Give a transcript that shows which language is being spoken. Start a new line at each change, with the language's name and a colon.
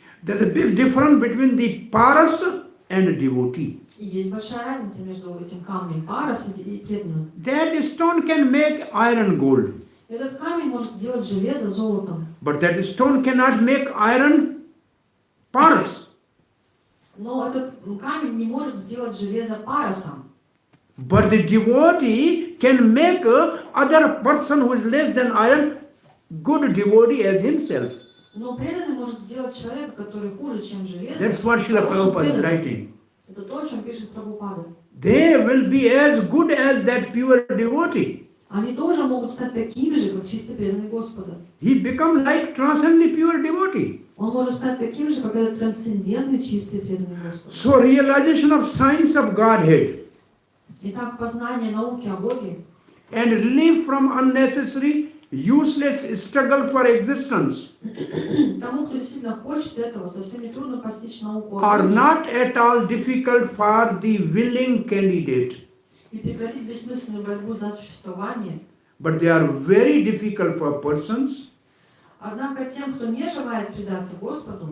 English: There's a big difference between the paras and a devotee.
Russian: И есть большая разница между этим камнем парас и преданным.
English: That stone can make iron gold,
Russian: Этот камень может сделать железо золотом,
English: but that stone cannot make iron paras.
Russian: но этот камень не может сделать железо парасом.
English: But the devotee can make other person who is less than iron good devotee as himself.
Russian: Но преданный может сделать человека, который хуже, чем железо.
English: That's what Srila Prabhupada is writing.
Russian: Это то, о чем пишет Прабхупада.
English: They will be as good as that pure devotee.
Russian: Они тоже могут стать такими же, как чисто преданный Господа.
English: He becomes like transcendently pure devotee.
Russian: Он может стать таким же, как этот трансцендентный, чистый преданный Господу.
English: So realization of science of Godhead
Russian: Итак, познание науки о Боге
English: and relief from unnecessary, useless struggle for existence
Russian: тому, кто действительно хочет этого, совсем не трудно постичь науку о
English: are
Russian: Боге
English: not at all difficult for the willing candidate,
Russian: и прекратить бессмысленную борьбу за существование.
English: but they are very difficult for persons
Russian: Однако тем, кто не желает предаться Господу